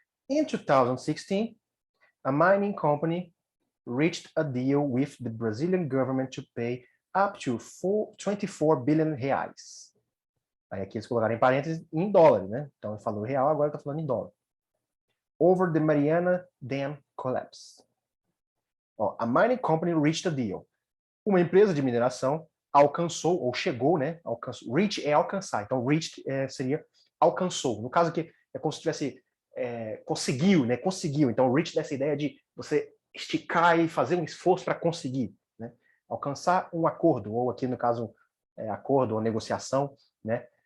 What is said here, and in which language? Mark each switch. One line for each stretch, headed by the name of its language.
English: In 2016, a mining company reached a deal with the Brazilian government to pay up to 24 billion reais.
Portuguese: Aí aqui eles colocaram em parênteses em dólares, né? Então ele falou real, agora está falando em dólar.
English: Over the Mariana Dam collapse. Ó, a mining company reached a deal.
Portuguese: Uma empresa de mineração alcançou, ou chegou, né? Alcançou. Reach é alcançar. Então, reached seria alcançou. No caso aqui, é como se tivesse conseguiu, né? Conseguiu. Então, reach dessa ideia de você esticar e fazer um esforço para conseguir, né? Alcançar um acordo, ou aqui no caso, acordo ou negociação, né?